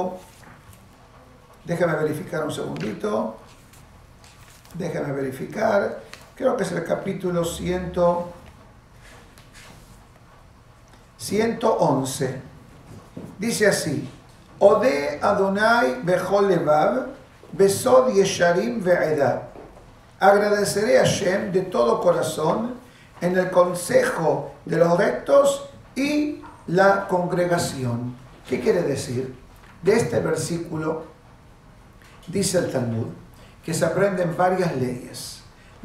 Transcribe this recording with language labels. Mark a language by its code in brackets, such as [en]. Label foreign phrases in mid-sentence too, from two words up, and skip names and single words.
[es] Déjame verificar un segundito. Déjame verificar. Creo que es el capítulo 111. Dice así: [he] אודה אדוני בכל לבב, בסוד ישרים ועדה. [es] Agradeceré a Hashem de todo corazón en el consejo de los rectos y la congregación. ¿Qué quiere decir? De este versículo dice el Talmud que se aprenden varias leyes.